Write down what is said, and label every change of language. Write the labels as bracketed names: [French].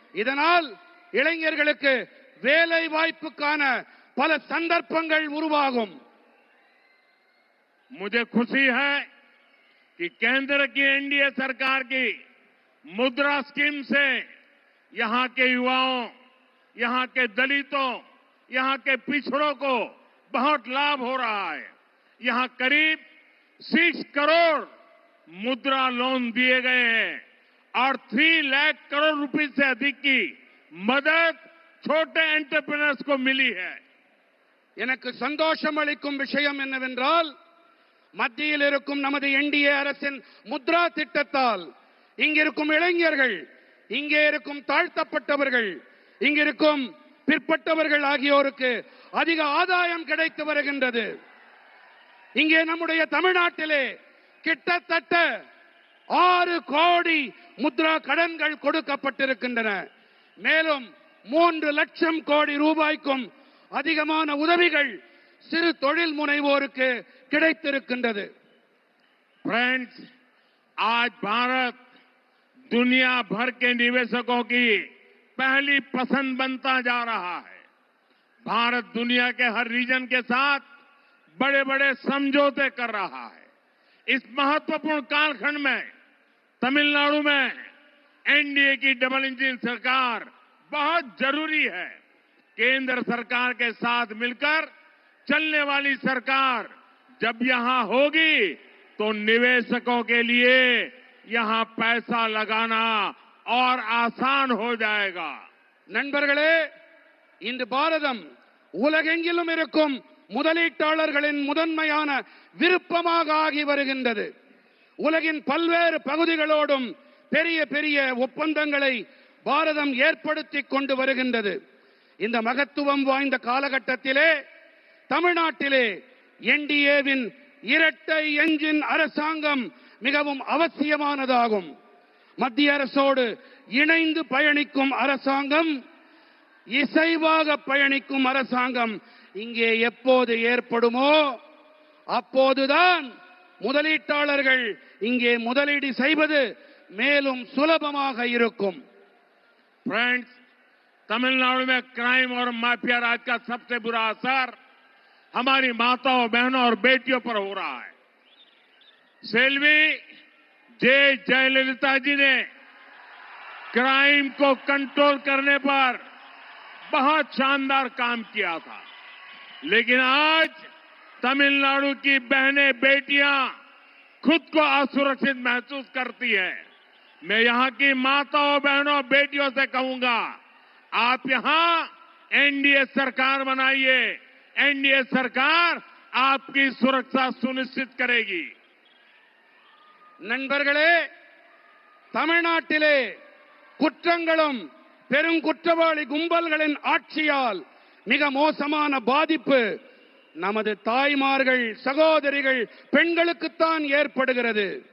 [Tamil] இதனால் இளைஞர்களுக்கு வேலை வாய்ப்புக்கான பல சந்தர்ப்பங்கள் உருவாகும். [Hindi] मुझे खुशी है कि केंद्र की एनडीए सरकार की मुद्रा स्कीम से यहां के युवाओं, यहां के दलितों, यहां के पिछड़ों को बहुत लाभ हो रहा है। यहां करीब 6 करोड़ मुद्रा लोन दिए गए हैं और 3 लाख करोड़ रुपए से अधिक की मदद छोटे एंटरप्रेन्योर्स को मिली है। [Tamil] எனக்கு சந்தோஷம் அளிக்கும் விஷயம் என்னவென்றால், மத்தியில் இருக்கும் நமது என்டிஏ அரசின் முத்ரா திட்டத்தால் இங்கிருக்கும் இளைஞர்கள், இங்கே இருக்கும் தாழ்த்தப்பட்டவர்கள், இங்கிருக்கும் பிற்பட்டவர்கள் ஆகியோருக்கு அதிக ஆதாயம் கிடைத்து வருகின்றது. இங்கே நம்முடைய தமிழ்நாட்டிலே கிட்டத்தட்ட 6 கோடி முத்ரா கடன்கள் கொடுக்கப்பட்டிருக்கின்றன. மேலும் 3 லட்சம் கோடி ரூபாய்க்கும் அதிகமான உதவிகள் சிறு தொழில் முனைவோருக்கு கிடைத்திருக்கின்றது. [Hindi] फ्रेंड्स, आज भारत दुनिया भर के निवेशकों की पहली पसंद बनता जा रहा है। भारत दुनिया के हर रीजन के साथ बड़े बड़े समझौते कर रहा है। इस महत्वपूर्ण कालखंड में तमिलनाडु में एनडीए की डबल इंजन सरकार बहुत जरूरी है। केंद्र सरकार के साथ मिलकर चलने वाली सरकार जब यहां होगी तो निवेशकों के लिए यहां पैसा लगाना और आसान हो जाएगा। [Tamil] நண்பர்களே, இன்று பாரதம் உலகெங்கிலும் இருக்கும் முதலீட்டாளர்களின் முதன்மையான விருப்பமாக ஆகி வருகின்றது. உலகின் பல்வேறு பகுதிகளோடும் பெரிய பெரிய ஒப்பந்தங்களை பாரதம் ஏற்படுத்திக் கொண்டு வருகின்றது. இந்த மகத்துவம் வாய்ந்த காலகட்டத்திலே தமிழ்நாட்டிலே என்டிஏவின் இரட்டை என்ஜின் அரசாங்கம் மிகவும் அவசியமானதாகும். மத்திய அரசோடு இணைந்து பயணிக்கும் அரசாங்கம், இசைவாக பயணிக்கும் அரசாங்கம் இங்கே எப்போது ஏற்படுமோ அப்போதுதான் முதலீட்டாளர்கள் இங்கே முதலீடு செய்வது மேலும் சுலபமாக இருக்கும். [Hindi] फ्रेंड्स, तमिलनाडु में क्राइम और माफिया राज का सबसे बुरा असर हमारी माताओं, बहनों और बेटियों पर हो रहा है। सेल्वी जयललिता जी ने क्राइम को कंट्रोल करने पर बहुत शानदार काम किया था, लेकिन आज तमिलनाडु की बहनें, बेटियां खुद को असुरक्षित महसूस करती हैं। मैं यहां की माताओं, बहनों, बेटियों से कहूंगा, आप यहां एनडीए सरकार बनाइए। एनडीए सरकार आपकी सुरक्षा सुनिश्चित करेगी। [Tamil] நண்பர்களே, தமிழ்நாட்டிலே குற்றங்களும் பெருங்குற்றவாளி கும்பல்களின் ஆட்சியால் மிக மோசமான பாதிப்பு நமது தாய்மார்கள், சகோதரிகள், பெண்களுக்குத்தான் ஏற்படுகிறது.